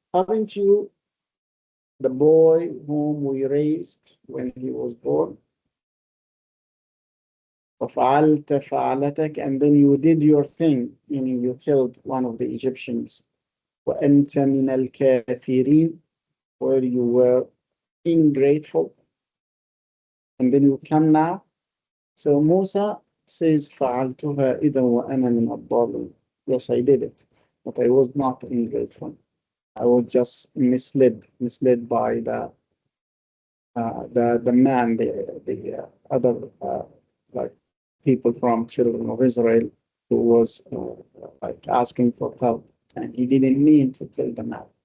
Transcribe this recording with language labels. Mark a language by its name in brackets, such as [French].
[English] Aren't you the boy whom we raised when he was born? وَفَعَلْتَ فَعَلَتَكَ, and then you did your thing, meaning you killed one of the Egyptians. وَأَنْتَ مِنَ الْكَافِرِينَ, where you were ingrateful. And then you come now. [Arabic] So Musa says, فَعَلْتُهَا إِذًا وَأَنَا مِنَ الضَّالِينَ. [English] Yes, I did it, but I was not ingrateful. I was just misled by the man, the other like people from children of Israel who was like asking for help, and he didn't mean to kill the man.